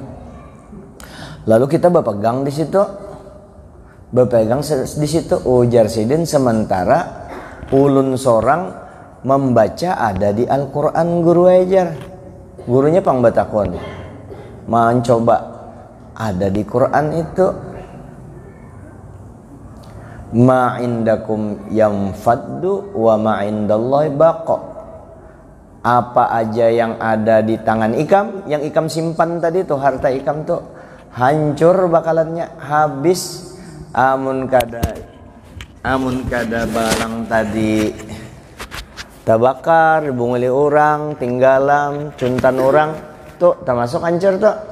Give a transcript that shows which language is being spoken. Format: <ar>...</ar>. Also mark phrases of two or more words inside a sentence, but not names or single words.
<bjn>Lalu kita berpegang di situ, ujar Sidin, sementara ulun sorang membaca ada di Al-Quran guru ajar. Gurunya pang batakon, mencoba ada di Quran itu,</bjn> <ar>ma indakum yanfaddu wa ma indallahi baqa.</ar> <bjn>Apa aja yang ada di tangan ikam, yang ikam simpan tadi tuh, harta ikam tuh hancur bakalannya, habis. Amun kada barang tadi tabakar, bunguli orang, tinggalan, cuntan orang tuh termasuk hancur tuh.</bjn>